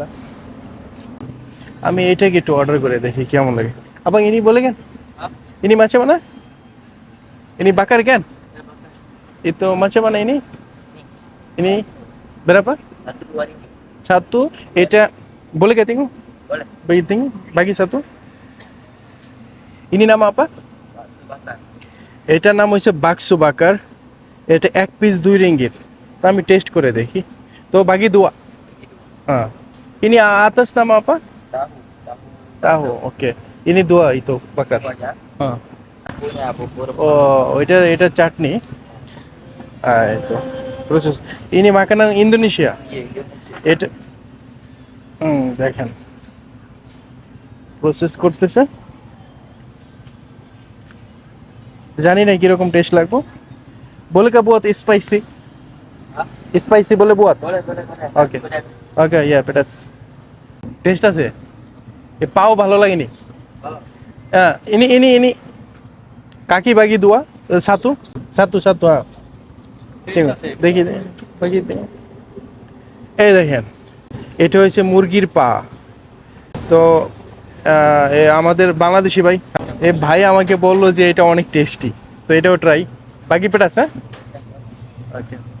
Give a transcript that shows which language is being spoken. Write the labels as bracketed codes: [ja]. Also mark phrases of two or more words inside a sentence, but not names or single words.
[bn] আমি এইটাকে একটু অর্ডার করে দেখি কেমন লাগে। [ms] abang ini boleh kan? Ini macam mana? Ini bakar kan? Itu macam mana ini? Ini berapa? Satu. এটা boleh gak tengok? Boleh. Bagi tengok, bagi satu. Ini nama apa? [bn] এটার নাম হচ্ছে বাক্সু বাকার। এটা 1 পিস 2 রিঙ্গিত। তো আমি টেস্ট করে দেখি। তো [ms] bagi dua. Ini atas nama apa? Tahu. Oke. Ini dua itu bakar. [bn] Oh, এটা চাটনি। [ms] itu proses. Ini makanan Indonesia. [bn] এটা দেখেন প্রসেস করতেছে, জানি না কিরকম টেস্ট লাগবে। বলে কা বহুত স্পাইসি, স্পাইসি বলে বহুত। ওকে ওকে, ইয়া পেটাস টেস্ট আছে। এ পাও ভালো লাগেনি। [ms] ini kaki bagi dua, satu satu [bn] ঠিক আছে, দেখি bagi এই দেখেন, এটা হচ্ছে মুরগির পা। তো আমাদের বাংলাদেশি ভাই, এই ভাই আমাকে বললো যে এটা অনেক টেস্টি, তো এটাও ট্রাই। বাকি পেটাস, হ্যাঁ ওকে।